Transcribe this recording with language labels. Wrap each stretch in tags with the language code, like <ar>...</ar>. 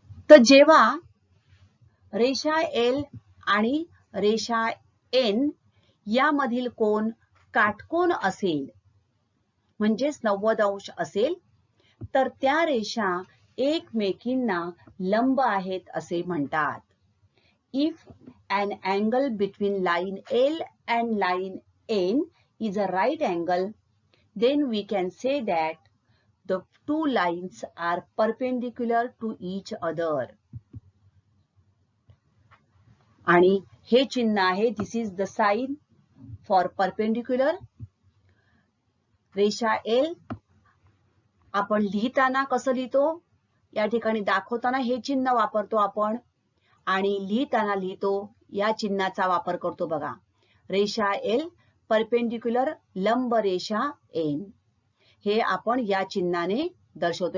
<mr>तर जेव्हा रेषा एल आणि रेषा एन यामधील कोन काटकोन असेल म्हणजेच 90 अंश असेल तर त्या रेषा एकमेकींना लंब आहेत असे म्हणतात.</mr> <en>If an angle between line L and line N is a right angle, then we can say that the two lines are perpendicular to each other.</en> <mr>आणि हे चिन्ह आहे,</mr> <en>this is the sign for perpendicular.</en> <mr>रेषा L आपण लिहिताना कसं लिहितो, या ठिकाणी दाखवताना हे चिन्ह वापरतो आपण आणि लिहिताना लिहितो या चिन्हाचा वापर करतो बघा. रेषा एल परपेंडिक्युलर लंब रेषा एन, हे आपण या चिन्हाने दर्शवतो.</mr>